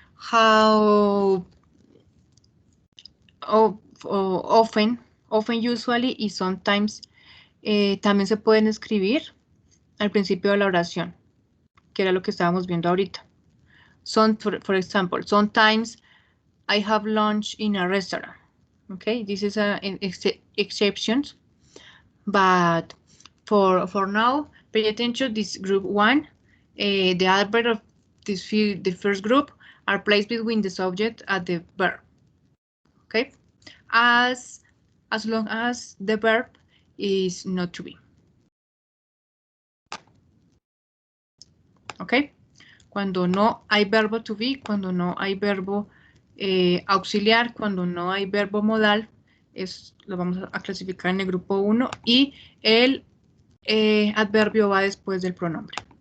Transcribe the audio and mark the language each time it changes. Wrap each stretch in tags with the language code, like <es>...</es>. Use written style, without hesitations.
<es>How often, usually y sometimes también se pueden escribir al principio de la oración, que era lo que estábamos viendo ahorita.</es> <en>For example, sometimes I have lunch in a restaurant. Okay, this is an exception, but for now, pay attention. This group 1, the adverb of the first group are placed between the subject and the verb. Okay, as long as the verb is not to be.</en> <es>Okay, cuando no hay verbo to be, cuando no hay verbo auxiliar, cuando no hay verbo modal, lo vamos a clasificar en el grupo 1 y el adverbio va después del pronombre.</es>